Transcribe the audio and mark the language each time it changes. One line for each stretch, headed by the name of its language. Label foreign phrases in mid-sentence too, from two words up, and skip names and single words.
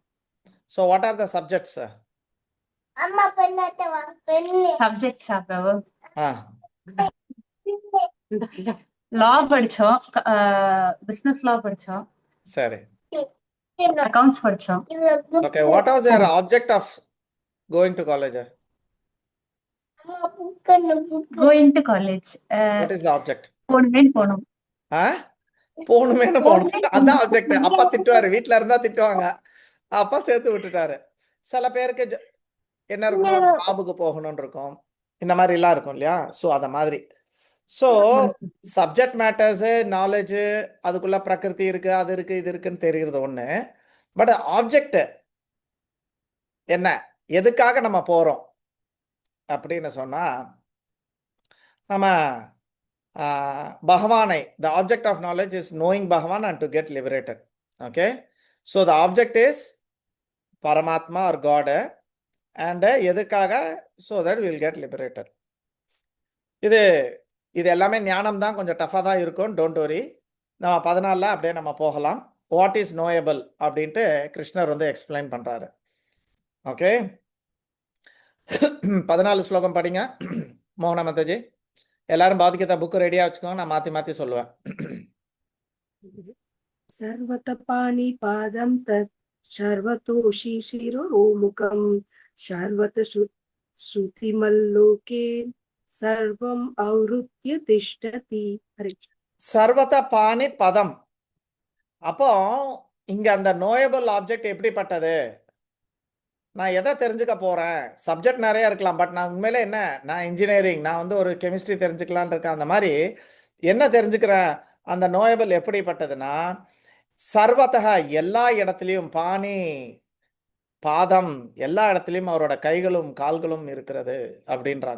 English: So what are the subjects?
Tamil: சப்ஜெக்ட்ஸா பிரபு? ஆ, லா படிச்சோம்,
English: business law
Tamil: படிச்சோம், சரி. அக்கவுண்ட்ஸ் படிச்சோம். ஓகே,
English: What was your object of going to college? Going to college What is the object?
Tamil: போகணுமேன்னு போனோம். ஆ, போகணுமேனு போகணும், அதான் ஆப்ஜெக்ட். அப்பா திட்டுவாரு, வீட்டில் இருந்தால் திட்டுவாங்க, அப்பா சேர்த்து விட்டுட்டாரு. சில பேருக்கு என்ன இருக்கணும், ஜாபுக்கு போகணும்னு இருக்கும், இந்த மாதிரிலாம் இருக்கும் இல்லையா? ஸோ அதை மாதிரி.
English: So subject matters,
Tamil: நாலேஜு, அதுக்குள்ள பிரகிருதி இருக்கு, அது இருக்கு, இது இருக்குன்னு தெரிகிறது ஒன்று.
English: But object
Tamil: என்ன, எதுக்காக நம்ம போகிறோம் அப்படின்னு சொன்னால், நம்ம பகவானை,
English: The object of knowledge is knowing Bhagavan and to get liberated. OK, so the object is Paramatma or God. And எதுக்காக? So that will get liberated.
Tamil: இது எல்லாமே ஞானம் தான், கொஞ்சம் டஃபாக தான் இருக்கும்.
English: Don't worry,
Tamil: நம்ம 14 அப்படியே நம்ம போகலாம்.
English: What is knowable
Tamil: அப்படின்ட்டு கிருஷ்ணர் வந்து எக்ஸ்பிளைன் பண்ணுறாரு. ஓகே, 14 ஸ்லோகம் படிங்க மோகன மாதாஜி. எல்லாரும் பாதிக்கத்த புக்கு ரெடியாக வச்சுக்கோங்க, நான் மாற்றி மாற்றி சொல்லுவேன்.
Sanskrit: सर्वत पाणिपादं तत् सर्वतोषि शिरोमुखं सर्वत श्रुतिमल्लोके सर्वम् आवृत्य तिष्ठति. हरे सर्वत पाणि पदम्.
Tamil: அப்போ இங்க அந்த
English: knowable object
Tamil: எப்படிப்பட்டது? நான் எதை தெரிஞ்சுக்க போறேன்? சப்ஜெக்ட் நிறைய இருக்கலாம், பட் நான் உண்மையிலே என்ன, நான் இன்ஜினியரிங், நான் வந்து ஒரு கெமிஸ்ட்ரி தெரிஞ்சுக்கலான் இருக்கேன். அந்த மாதிரி என்ன தெரிஞ்சுக்கிறேன்? அந்த நோயபிள் எப்படிப்பட்டதுன்னா, சர்வத்தக எல்லா இடத்துலையும்,
Sanskrit: पाणि पादम्
Tamil: எல்லா இடத்துலையும் அவரோட கைகளும் கால்களும் இருக்கிறது அப்படின்றாங்க.